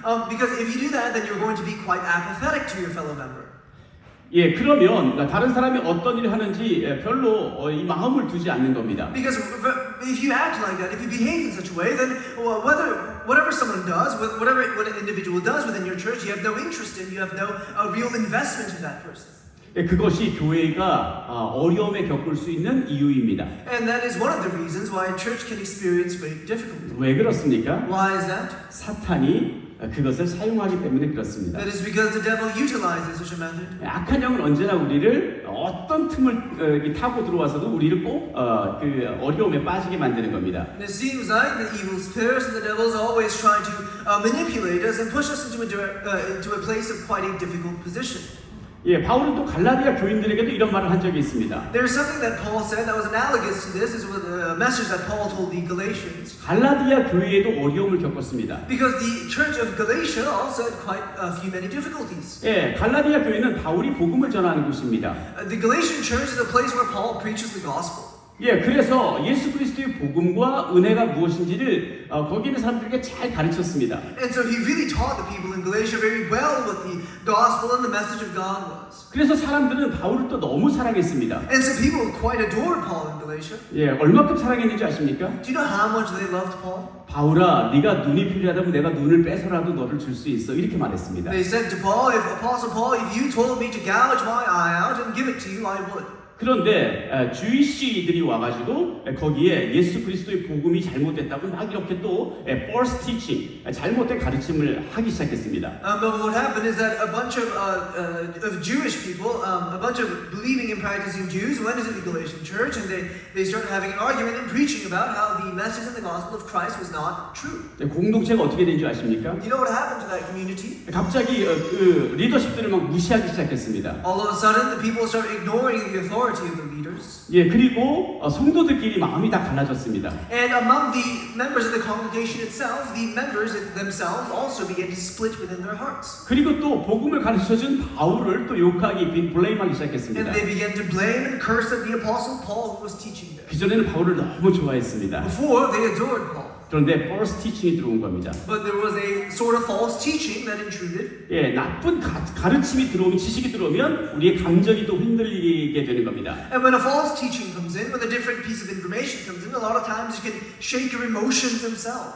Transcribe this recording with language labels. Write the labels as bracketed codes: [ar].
[en] Because if you do that, then you're going to be quite apathetic to your fellow member. [ko] 그러면 다른 사람이 어떤 일을 하는지 별로 이 마음을 두지 않는 겁니다. [en] Because if you act like that, if you behave in such a way, then whatever someone does, whatever an individual does within your church, you have no interest in, you have no real investment in that person. [ko] 그것이 교회가 어려움에 겪을 수 있는 이유입니다. [en] And that is one of the reasons why a church can experience great difficulty. [ko] 왜 그렇습니까? [en] Why is that? [ko] 사탄이 그것을 사용하기 때문에 그렇습니다. [en] That is because the devil utilizes such a method. [ko] 악한 영은 언제나 우리를 어떤 틈을 타고 들어와서도 우리를 꼭 그 어려움에 빠지게 만드는 겁니다. [en] And it seems like the evil spirits and the devils always try to manipulate us and push us into a place of quite a difficult position. [ko] 바울은 또 갈라디아 교인들에게도 이런 말을 한 적이 있습니다. [en] There's something that Paul said that was analogous to this. This was a message that Paul told the Galatians. [ko] 갈라디아 교회에도 어려움을 겪었습니다. [en] Because the church of Galatia also had quite many difficulties. [ko] 갈라디아 교회는 바울이 복음을 전하는 곳입니다. [en] The Galatian church is a place where Paul preaches the gospel. [ko] 그래서 예수 그리스도의 복음과 은혜가 무엇인지를 거기 있는 사람들에게 잘 가르쳤습니다. [en] And so he really taught the people in Galatia very well what the gospel and the message of God was. [ko] 그래서 사람들은 바울을 또 너무 사랑했습니다. [en] And so people quite adored Paul in Galatia. [ko] 얼마큼 사랑했는지 아십니까? [en] Do you know how much they loved Paul? [ko] 바울아, 네가 눈이 필요하다면 내가 눈을 빼서라도 너를 줄 수 있어. 이렇게 말했습니다. [en] They said to Paul, Apostle Paul, if you told me to gouge my eye out and give it to you, I would. [ko] 그런데 주이시들이 와가지고 거기에 예수 그리스도의 복음이 잘못됐다고 막 이렇게 또 [en] false teaching, [ko] 잘못된 가르침을 하기 시작했습니다. [en] But what happened is that a bunch of Jewish people, a bunch of believing and practicing Jews went into the Galatian church and they started having an argument and preaching about how the message of the gospel of Christ was not true. [ko] 공동체가 어떻게 된 줄 아십니까? [en] You know what happened to that community? [ko] 갑자기 그 리더십들을 막 무시하기 시작했습니다. [en] All of a sudden, the people started ignoring the authority of the leaders. [ko] 그리고 성도들끼리 마음이 다 갈라졌습니다. [en] And among the members of the congregation itself, the members themselves also began to split within their hearts. [ko] 그리고 또 복음을 가르쳐준 바울을 또 욕하기, 블레임하기 시작했습니다. [en] And they began to blame and curse at the apostle Paul who was teaching them. [ko] 그전에는 바울을 너무 좋아했습니다. [en] Before, they adored Paul. [ko] 그런데 [en] false teaching [ko] 이 들어온 겁니다. [en] But there was a sort of false teaching that intruded. [ko] 나쁜 가르침이 들어오면, 지식이 들어오면 우리의 감정이 또 흔들리게 되는 겁니다. [en] And when a false teaching comes in, when a different piece of information comes in, a lot of times you can shake your emotions themselves.